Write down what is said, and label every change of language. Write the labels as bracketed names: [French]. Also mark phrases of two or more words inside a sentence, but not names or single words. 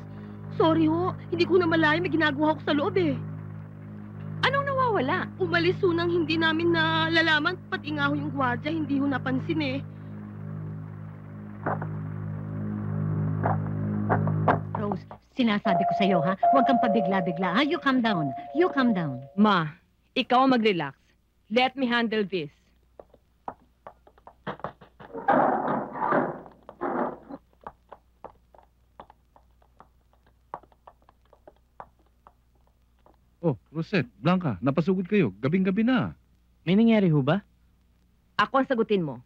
[Filipino] Sorry ho, hindi ko na malayo, may ginagawa ko sa loob eh. Anong nawawala? Umalis ho nang hindi namin nalalaman, pati nga ho yung gwardiya, hindi ho napansin eh. Rose, sinasabi ko sa'yo, ha? Huwag kang pabigla-bigla, ha? [English] You calm down. You calm down. [Filipino] Ma, ikaw ang mag-relax. [English] Let me handle this. [Filipino] Oh, Rosette, Blanca, napasugod kayo. Gabing-gabi na. May nangyari ho ba? Ako ang sagutin mo.